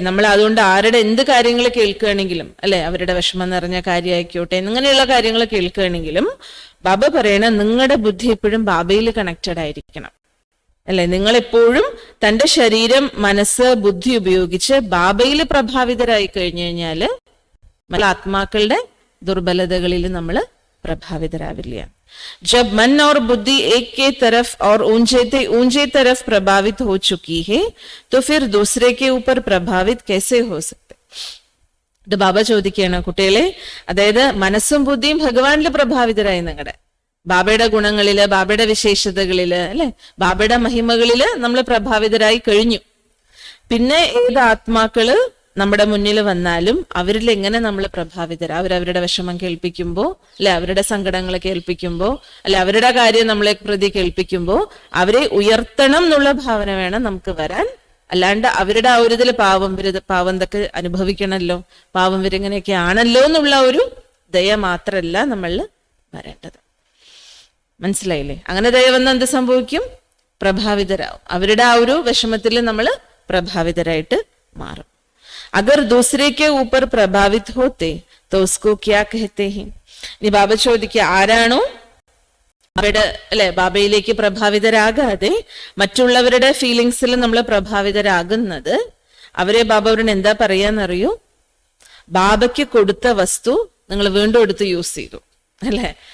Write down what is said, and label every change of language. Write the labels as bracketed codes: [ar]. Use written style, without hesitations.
[ml] നമ്മൾ അതുകൊണ്ട് ആരുടെ എന്ത് കാര്യങ്ങൾ കേൾക്കുകയാണെങ്കിലും അല്ലെ, അവരുടെ വിഷമം നിറഞ്ഞ കാര്യമായിക്കോട്ടെ, ഇങ്ങനെയുള്ള കാര്യങ്ങൾ കേൾക്കുകയാണെങ്കിലും ബാബ പറയണ നിങ്ങളുടെ ബുദ്ധി എപ്പോഴും ബാബയിൽ കണക്റ്റഡ് ആയിരിക്കണം അല്ലെ. നിങ്ങൾ എപ്പോഴും തന്റെ ശരീരം മനസ്സ് ബുദ്ധി ഉപയോഗിച്ച് ബാബയിൽ പ്രഭാവിതരായി കഴിഞ്ഞു കഴിഞ്ഞാല് ആത്മാക്കളുടെ ദുർബലതകളിൽ നമ്മൾ പ്രഭാവിതരാവില്ല. [hi] जब मन और बुद्धि एक के तरफ और ऊंचे तरफ प्रभावित हो चुकी है तो फिर दूसरे के ऊपर प्रभावित कैसे हो सकते. [ml] ഇത് ബാബ ചോദിക്കുകയാണ് കുട്ടികളെ, അതായത് മനസ്സും ബുദ്ധിയും ഭഗവാനിൽ പ്രഭാവിതരായി, നിങ്ങളുടെ ബാബയുടെ ഗുണങ്ങളില് ബാബയുടെ വിശേഷതകളില് അല്ലെ ബാബയുടെ മഹിമകളില് നമ്മൾ പ്രഭാവിതരായി കഴിഞ്ഞു. പിന്നെ ഏത് ആത്മാക്കള് നമ്മുടെ മുന്നിൽ വന്നാലും അവരിൽ എങ്ങനെ നമ്മൾ പ്രഭാവിതരാ, അവരവരുടെ വിഷമം കേൾപ്പിക്കുമ്പോ അല്ലെ, അവരുടെ സങ്കടങ്ങളെ കേൾപ്പിക്കുമ്പോ അല്ലെ, അവരുടെ കാര്യം നമ്മളെ പ്രതി കേൾപ്പിക്കുമ്പോ അവരെ ഉയർത്തണം എന്നുള്ള ഭാവന വേണം നമുക്ക് വരാൻ. അല്ലാണ്ട് അവരുടെ ആ ഒരു ഇതിൽ പാവം ഇതൊക്കെ അനുഭവിക്കണമല്ലോ, പാവം ഇവരിങ്ങനെയൊക്കെ ആണല്ലോ എന്നുള്ള ഒരു ദയ മാത്രല്ല നമ്മളിൽ വരേണ്ടത്. മനസ്സിലായില്ലേ? അങ്ങനെ ദയ വന്ന് എന്ത് സംഭവിക്കും? പ്രഭാവിതരാവും. അവരുടെ ആ ഒരു വിഷമത്തിൽ നമ്മൾ പ്രഭാവിതരായിട്ട് മാറും. [hi] अगर दूसरे के ऊपर प्रभावित होते तो उसको क्या कहते हैं. [ml] ഇനി ബാബ ചോദിക്കുക, ആരാണോ അവരുടെ അല്ലെ ബാബയിലേക്ക് പ്രഭാവിതരാകാതെ മറ്റുള്ളവരുടെ ഫീലിങ്സിൽ നമ്മൾ പ്രഭാവിതരാകുന്നത്, അവരെ ബാബ അവരുടെ എന്താ പറയാന്നറിയോ? ബാബയ്ക്ക് കൊടുത്ത വസ്തു നിങ്ങൾ വീണ്ടും എടുത്ത് യൂസ് ചെയ്തു അല്ലെ.